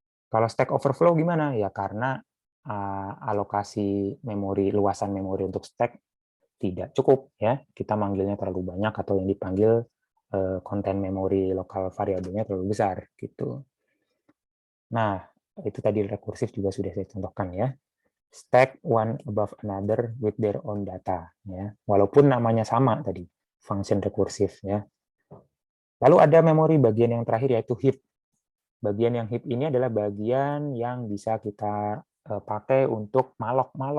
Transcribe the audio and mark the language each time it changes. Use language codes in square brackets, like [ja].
[id] Kalau stack overflow gimana? Ya karena alokasi memori, luasan memori untuk stack tidak cukup, ya. Kita manggilnya terlalu banyak atau yang dipanggil konten memori lokal variabelnya terlalu besar, gitu. Nah, itu tadi rekursif juga sudah saya contohkan, ya. [en] Stack one above another with their own data, ya. [id] Walaupun namanya sama tadi, function rekursif, ya. Lalu ada memori bagian yang terakhir yaitu heap. Bagian yang heap ini adalah bagian yang bisa kita pakai untuk malloc.